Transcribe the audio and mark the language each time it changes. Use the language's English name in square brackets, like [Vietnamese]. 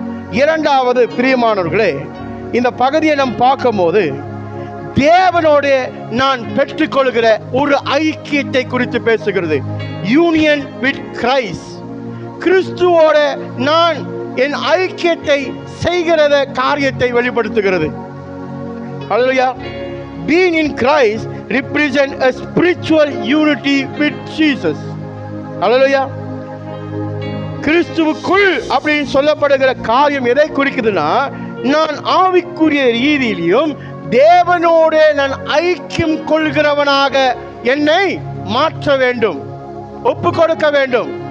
[Tamil] இரண்டாவது பிரியமானவர்களே, இந்த பகுதியை நாம் பார்க்கும்போது தேவனோடு நான் பெற்றுக்கொள்கிற ஒரு ஐக்கியத்தை குறித்து பேசுகிறது. [English] Union with Christ. [Tamil] கிறிஸ்துவோட நான் என் ஐக்கியத்தை செய்கிறத காரியத்தை வெளிப்படுத்துகிறது. [English] Hallelujah. Being in Christ represent a spiritual unity with Jesus. Hallelujah. [Tamil] கிறிஸ்துவுக்குள் அப்படின்னு சொல்லப்படுகிற காரியம் எதை குறிக்குதுன்னா, நான் ஆவிக்குரிய ரீதியிலும் தேவனோடு நான் ஐக்கியம் கொள்கிறவனாக என்னை மாற்ற வேண்டும், ஒப்பு கொடுக்க வேண்டும்.